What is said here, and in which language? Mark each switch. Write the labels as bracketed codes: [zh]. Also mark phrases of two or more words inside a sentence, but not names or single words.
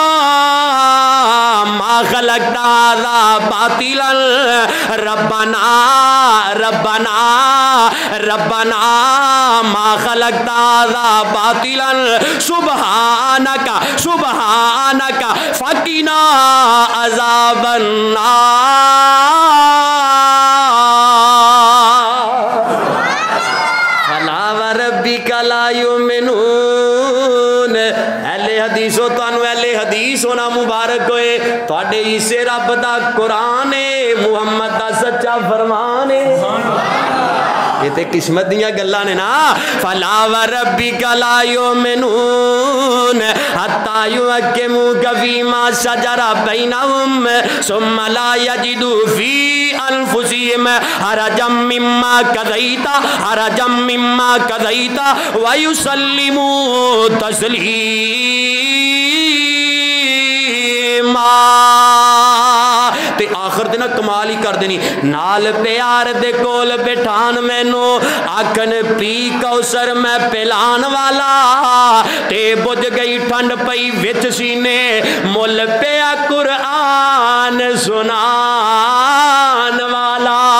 [ar] ما خلقت هذا باطلا ربنا ربنا ربنا ما خلقت هذا باطلا سبحانك سبحانك فقنا عذاب النار فلا وربك لا يؤمنون. [pa] اہل حدیثو تانوں اہل حدیث ہونا مبارک ہووے، تہاڈے اسے رب دا قرآن ہے، محمد دا سچا فرمان ہے. یہ تے قسمت دیاں گلاں نے نا. [ar] فلا وربك لا يؤمنون حتى يحكموك فيما شجر بينهم ثم لا يجدوا في أنفسهم حرجا مما قضيت ويسلموا تسليما. [pa] تے آخر دن کمال ہی کر دینی، نال پیار دے کول بٹھان مینوں آکھن پی کوثر میں پلان والا، تے بجھ گئی ٹھنڈ پئی وچ سینے مل پیا قرآن سنان والا.